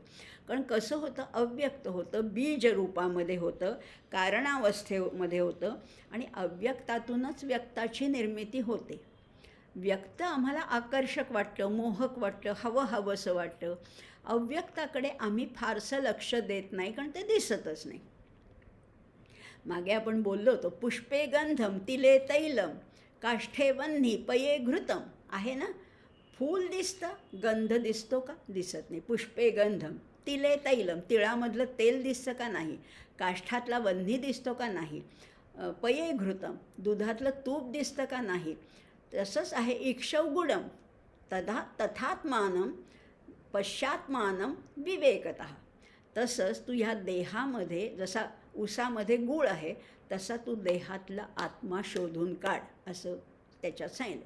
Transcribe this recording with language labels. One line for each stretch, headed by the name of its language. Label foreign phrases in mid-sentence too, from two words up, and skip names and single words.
Marathi: कारण कसं होतं, अव्यक्त होतं, बीज रूपामध्ये होतं, कारणावस्थेमध्ये होतं, आणि अव्यक्तातूनच व्यक्ताची निर्मिती होते. व्यक्त आम्हाला आकर्षक वाटतं, मोहक वाटतं, हवंसं वाटतं. अव्यक्ताकडे आम्ही फारसं लक्ष देत नाही, कारण ते दिसतच नाही. मागे आपण बोललो होतो,
Sanskrit: पुष्पे गंधम तिले तैलम काष्ठे वह्नी पये घृतम,
Marathi: आहे ना. फूल दिसतं, गंध दिसतो का, दिसत नाही.
Sanskrit: पुष्पे गंधम तिले तैलम,
Marathi: तिळामधलं तेल दिसतं का, नाही. काष्ठातला वह्नी दिसतो का, नाही.
Sanskrit: पये घृतम,
Marathi: दुधातलं तूप दिसतं का, नाही. तसंच आहे
Sanskrit: इक्षौगुडम तथात्मानं पश्चात्मानं विवेकतः.
Marathi: तसंच तू ह्या देहामध्ये जसा उसामध्ये गूळ आहे तसा तू देहातला आत्मा शोधून काढ, असं त्याच्यात सांगितलं.